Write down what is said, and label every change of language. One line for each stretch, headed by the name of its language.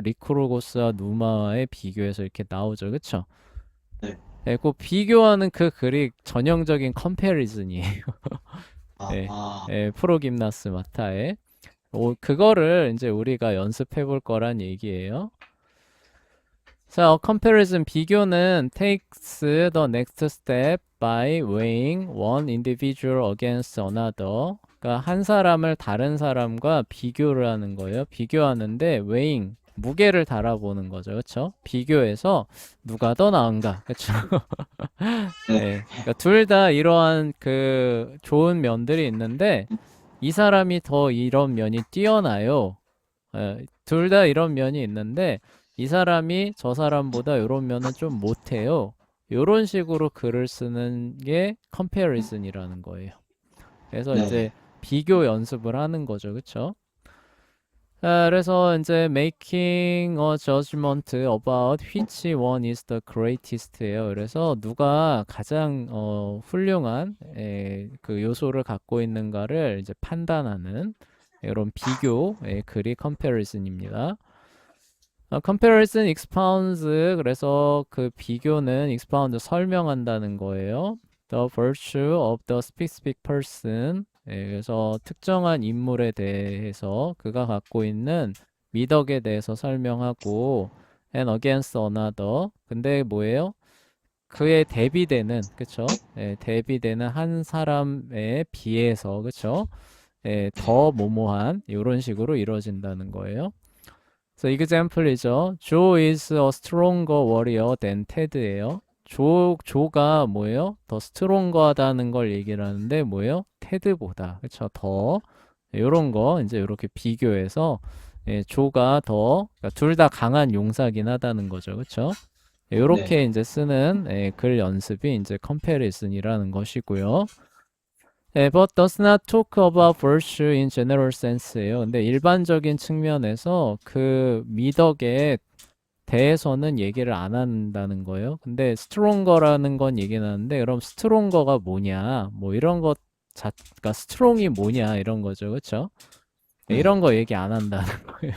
Korean: 리크로고스와 누마와의 비교해서 이렇게 나오죠, 그쵸? 네. 그 비교하는 그 글이 전형적인 컴패리즌이에요. 예, 아, 프로김나스 마타에. 그거를 이제 우리가 연습해 볼 거란 얘기예요.
English: 자, comparison
Korean: 비교는
English: takes the next step by weighing one individual against another.
Korean: 그러니까 한 사람을 다른 사람과 비교를 하는 거예요. 비교하는데 weighing 무게를 달아보는 거죠. 그렇죠? 비교해서 누가 더 나은가. 그렇죠? 네. 예. 그러니까 둘 다 이러한 그 좋은 면들이 있는데 이 사람이 더 이런 면이 뛰어나요. 예, 둘 다 이런 면이 있는데 이 사람이 저 사람보다 이런 면은 좀 못해요. 이런 식으로 글을 쓰는 게 comparison이라는 거예요. 그래서 이제 네. 비교 연습을 하는 거죠. 그쵸? 자, 그래서 이제
English: making a judgment about which one is the greatest예요.
Korean: 그래서 누가 가장 훌륭한 그 요소를 갖고 있는가를 이제 판단하는 이런 비교의 글이 comparison입니다.
English: comparison expounds
Korean: 그래서 그 비교는 expound 설명한다는 거예요.
English: The virtue of the specific person
Korean: 그래서 특정한 인물에 대해서 그가 갖고 있는 미덕에 대해서 설명하고
English: and against another
Korean: 근데 뭐예요? 그에 대비되는 그쵸? 대비되는 한 사람에 비해서 그쵸? 더 모모한 이런 식으로 이루어진다는 거예요.
English: So example이죠. Joe is a stronger warrior than Ted예요.
Korean: 조가 뭐예요? 더 스트롱거하다는 걸 얘기를 하는데 뭐예요? 테드보다 그쵸? 더 이런 거 이제 이렇게 비교해서 조가 더 둘 다 강한 용사긴 하다는 거죠. 그쵸? 네. 이렇게 이제 쓰는 글 연습이 이제 comparison이라는 것이고요.
English: but does not talk about virtue in general sense예요.
Korean: 근데 일반적인 측면에서 그 미덕에 대해서는 얘기를 안 한다는 거예요. 근데 스트롱거라는 건 얘기는 하는데 그럼 스트롱거가 뭐냐? 뭐 이런 것 그러니까 스트롱이 뭐냐 이런 거죠. 그렇죠? 네. 이런 거 얘기 안 한다는 거예요.